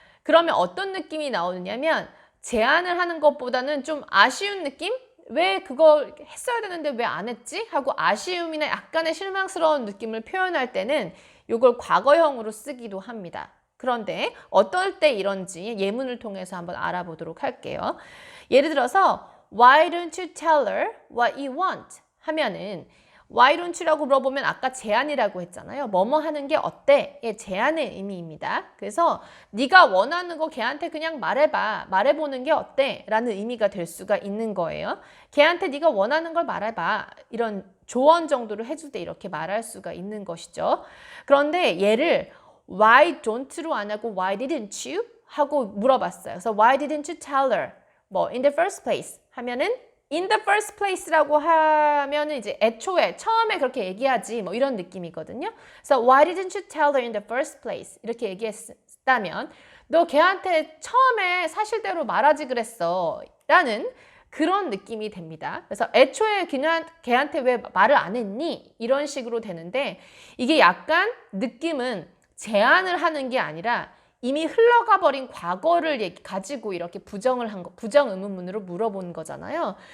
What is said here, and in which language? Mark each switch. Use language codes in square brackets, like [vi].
[ko] 그러면 어떤 느낌이 나오느냐면 제안을 하는 것보다는 좀 아쉬운 느낌? 왜 그거 했어야 되는데 왜 안 했지? 하고 아쉬움이나 약간의 실망스러운 느낌을 표현할 때는 이걸 과거형으로 쓰기도 합니다. 그런데 어떨 때 이런지 예문을 통해서 한번 알아보도록 할게요. 예를 들어서 [en] Why don't you tell her what you want? [ko] 하면은 [en] Why don't you [ko] 라고 물어보면 아까 제안이라고 했잖아요. 뭐뭐 하는 게 어때? 의 제안의 의미입니다. 그래서 네가 원하는 거 걔한테 그냥 말해봐. 말해보는 게 어때? 라는 의미가 될 수가 있는 거예요. 걔한테 네가 원하는 걸 말해봐. 이런 조언 정도를 해줄 때 이렇게 말할 수가 있는 것이죠. 그런데 얘를 [en] Why don't로 안 하고 Why didn't you? [ko] 하고 물어봤어요. [en] 그래서 Why didn't you tell her? [ko] 뭐 [en] in the first place [ko] 하면은 in the first place라고 하면은 이제 애초에 처음에 그렇게 얘기하지 뭐 이런 느낌이거든요. [en] 그래서 Why didn't you tell her in the first place? [ko] 이렇게 얘기했다면 너 걔한테 처음에 사실대로 말하지 그랬어 라는 그런 느낌이 됩니다. 그래서 애초에 걔한테 왜 말을 안 했니? 이런 식으로 되는데 이게 약간 느낌은 제안을 하는 게 아니라 이미 흘러가 버린 과거를 가지고 이렇게 부정 의문문으로 물어본 거잖아요.